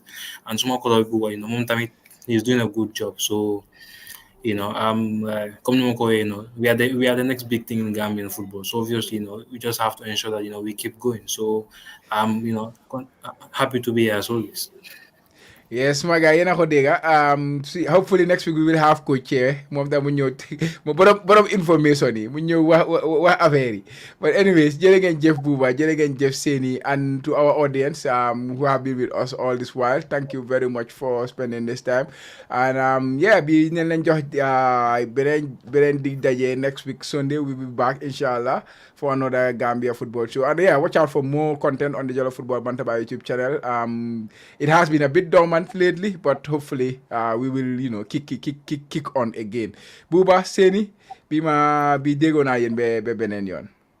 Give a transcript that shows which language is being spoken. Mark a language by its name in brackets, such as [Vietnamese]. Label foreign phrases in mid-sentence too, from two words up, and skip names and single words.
[English] And small color he's doing a good job. So we are the next big thing in Gambian football. So obviously, we just have to ensure that we keep going. So happy to be here as always. Yes, my guy, [Wolof] yéen a ko dégg [English] hopefully next week we will have coach here [Wolof] moom tam mu ñëw mo borom information yi mu ñëw wax affaire yi [English] but anyways [Wolof] jërë ngeen jëf Buuba jërë ngeen jëf Steny [English] and to our audience who have been with us all this while thank you very much for spending this time and [Wolof] bi neen leen jox beneen dig daje [English] next week Sunday we will be back inshallah for another Gambia football show and watch out for more content on the Jollof Football Bantaba YouTube channel. It has been a bit dormant lately, but hopefully we will kick on again. [Wolof] Buuba Steny bi déggoo naa yéen ba beneen yoon.